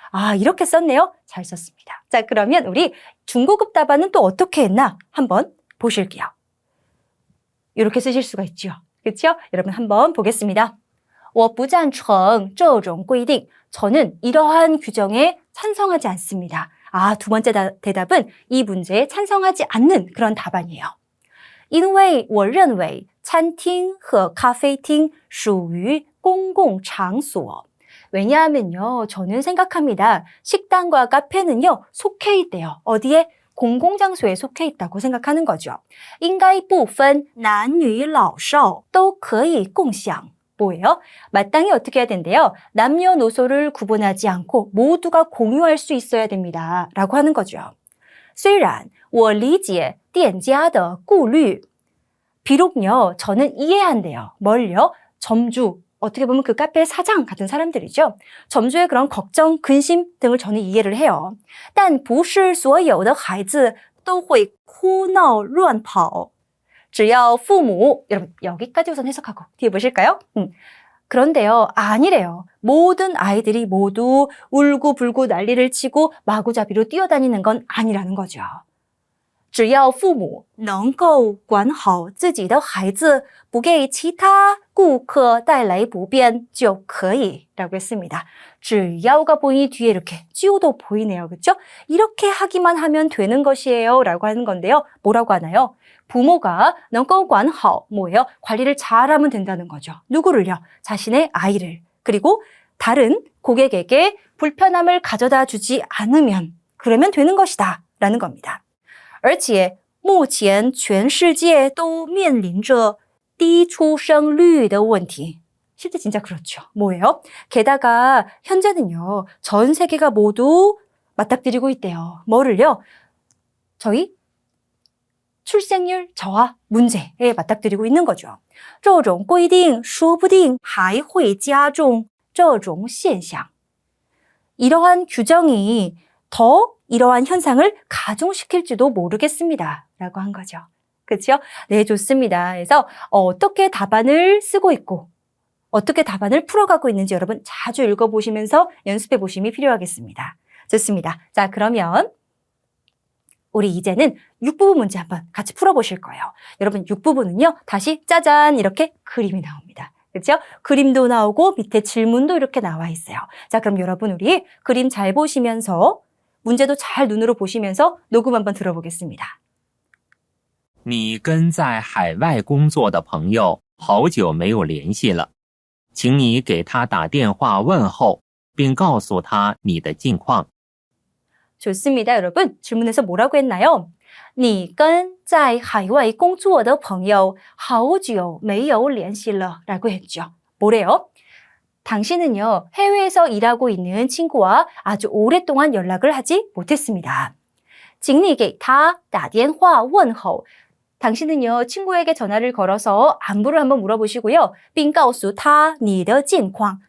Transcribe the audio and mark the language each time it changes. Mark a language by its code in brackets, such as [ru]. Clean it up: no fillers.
[ko] 아, 이렇게 썼네요. 잘 썼습니다. 자, 그러면 우리 중고급 답안은 또 어떻게 했나 한번 보실게요. 이렇게 쓰실 수가 있죠. 그렇죠? 여러분 한번 보겠습니다. [zh] 我不赞成这种规定. [ko] 저는 이러한 규정에 찬성하지 않습니다. 아, 두 번째 대답은 이 문제에 찬성하지 않는 그런 답안이에요. [zh] 因为我认为餐厅和咖啡厅属于公共场所. [ko] 왜냐하면요, 저는 생각합니다. 식당과 카페는요, 속해 있대요. 어디에? 공공장소에 속해 있다고 생각하는 거죠. [zh] 应该不分男女老少都可以共享. [ko] 뭐예요? 마땅히 어떻게 해야 된대요? 남녀노소를 구분하지 않고 모두가 공유할 수 있어야 됩니다. 라고 하는 거죠. [zh] 虽然我理解店家的顾虑. [ko] 비록요, 저는 이해한대요. 뭘요? 점주, 어떻게 보면 그 카페의 사장 같은 사람들이죠. 점주의 그런 걱정, 근심 등을 저는 이해를 해요. [zh] 但不是所有的孩子都会哭闹乱跑. 只要父母, [ko] 여러분 여기까지 우선 해석하고 뒤에 보실까요? 그런데요, 아니래요. 모든 아이들이 모두 울고불고 난리를 치고 마구잡이로 뛰어다니는 건 아니라는 거죠. [zh] 只要父母能够管好自己的孩子，不给其他顾客带来不便就可以 [ko] 라고 했습니다. 只要가 보이니 뒤에 이렇게 찌우도 보이네요. 그렇죠? 이렇게 하기만 하면 되는 것이에요 라고 하는 건데요. 뭐라고 하나요? 부모가 [zh] 能够管好 [ko] 뭐예요? 관리를 잘하면 된다는 거죠. 누구를요? 자신의 아이를. 그리고 다른 고객에게 불편함을 가져다 주지 않으면 그러면 되는 것이다 라는 겁니다. [zh] 而且目前全世界都面临着低出生率的问题. [ko] 실제 진짜 그렇죠. 뭐예요? 게다가 현재는요, 전 세계가 모두 맞닥뜨리고 있대요. 뭐를요? 저희 출생률 저하 문제에 맞닥뜨리고 있는 거죠. [zh] 这种规定说不定还会加重这种现象. [ko] 이러한 규정이 더 이러한 현상을 가중시킬지도 모르겠습니다. 라고 한 거죠. 그렇죠? 네, 좋습니다. 그래서 어떻게 답안을 쓰고 있고 어떻게 답안을 풀어가고 있는지 여러분 자주 읽어보시면서 연습해 보심이 필요하겠습니다. 좋습니다. 자, 그러면 우리 이제는 6부분 문제 한번 같이 풀어보실 거예요. 여러분 6부분은요. 다시 짜잔 이렇게 그림이 나옵니다. 그렇죠? 그림도 나오고 밑에 질문도 이렇게 나와 있어요. 자, 그럼 여러분 우리 그림 잘 보시면서 문제도 잘 눈으로 보시면서 녹음 한번 들어보겠습니다. [zh] 你跟在海外工作的朋友好久没有联系了，请你给他打电话问候，并告诉他你的近况。 [ko] 좋습니다. 여러분 질문에서 뭐라고 했나요? [zh] 你跟在海外工作的朋友好久没有联系了 [ko] 라고 했죠. 뭐래요? 당신은요, 해외에서 일하고 있는 친구와 아주 오랫동안 연락을 하지 못했습니다. [zh] 请你给他打电话问候. [ko] 당신은요, 친구에게 전화를 걸어서 안부를 한번 물어보시고요. [zh] 并告诉他你的近况.